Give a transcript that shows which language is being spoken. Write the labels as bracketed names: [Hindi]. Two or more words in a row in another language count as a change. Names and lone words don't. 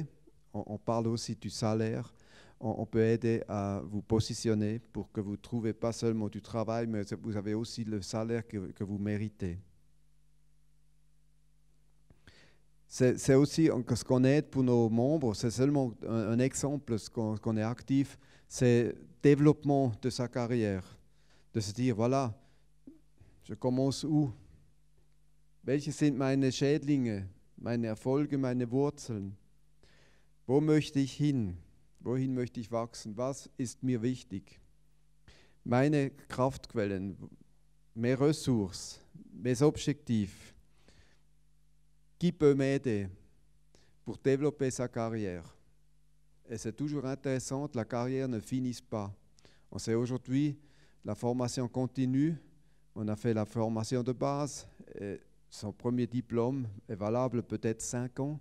[French] On parle aussi du salaire. On peut aider à vous positionner pour que vous ne trouviez pas seulement du travail, mais vous avez aussi le salaire que vous méritez. C'est aussi ce qu'on aide pour nos membres, c'est seulement un exemple, ce qu'on est actif, c'est le développement de sa carrière. De se dire, voilà, je commence où? [German] Welche sind meine Schädlinge, meine Erfolge, meine Wurzeln? Wo möchte ich hin? Wohin möchte ich wachsen? Was ist mir wichtig? Meine Kraftquellen, [French] mes ressources, mes objectifs. Qui peut m'aider pour développer sa carrière? Et c'est toujours intéressant, la carrière ne finit pas. On sait aujourd'hui, la formation continue, on a fait la formation de base, et son premier diplôme est valable peut-être 5 ans.